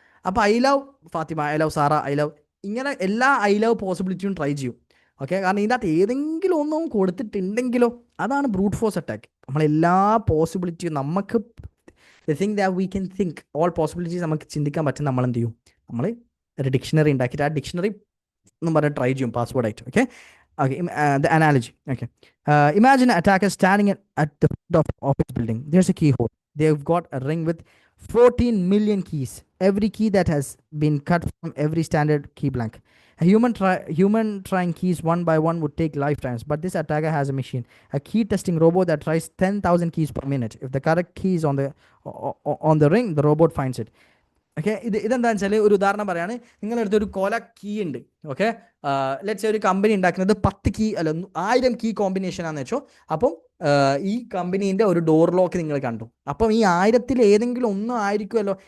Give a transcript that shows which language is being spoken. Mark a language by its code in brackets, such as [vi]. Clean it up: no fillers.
[ml] അപ്പോൾ I love Fathima, I love Sara, I love, ഇങ്ങനെ എല്ലാ ഐ ലവ് പോസിബിലിറ്റിയും ട്രൈ ചെയ്യും. ഓക്കെ, കാരണം ഇതിൻ്റെ അകത്ത് ഏതെങ്കിലും ഒന്നും കൊടുത്തിട്ടുണ്ടെങ്കിലോ അതാണ് ബ്രൂട്ട് ഫോഴ്സ് അറ്റാക്ക്. നമ്മളെല്ലാ പോസിബിലിറ്റിയും നമുക്ക് [en] think that we can think all possibilities [ml] നമുക്ക് ചിന്തിക്കാൻ പറ്റും. നമ്മൾ എന്ത് ചെയ്യും? നമ്മൾ ഒരു ഡിക്ഷണറി ഉണ്ടാക്കിയിട്ട് ആ ഡിക്ഷണറി എന്നും പറഞ്ഞ് ട്രൈ ചെയ്യും പാസ്വേഡായിട്ട്. [en] Okay, the analogy. Okay, imagine an attacker standing at the front of office building. There's a keyhole. They've got a ring with 14 million keys. Every key that has been cut from every standard key blank. A human trying keys one by one would take lifetimes, but this attacker has a machine, a key testing robot that tries 10,000 keys per minute. If the correct key is on the ring, the robot finds it. [ml] Okay, ഇതെന്താണെന്ന് വെച്ചാൽ ഒരു ഉദാഹരണം പറയാണ്. നിങ്ങളടുത്തൊരു കൊല key ഉണ്ട്. Okay, let's ഒരു company ഉണ്ടാക്കുന്നത് 10 key അല്ല 1000 കീ കോമ്പിനേഷൻ ആണെന്ന് വെച്ചോ. അപ്പം ഈ കമ്പനീൻ്റെ ഒരു ഡോർ ലോക്ക് നിങ്ങൾ കണ്ടു. അപ്പം ഈ 1000 ഏതെങ്കിലും ഒന്നും ആയിരിക്കുമല്ലോ.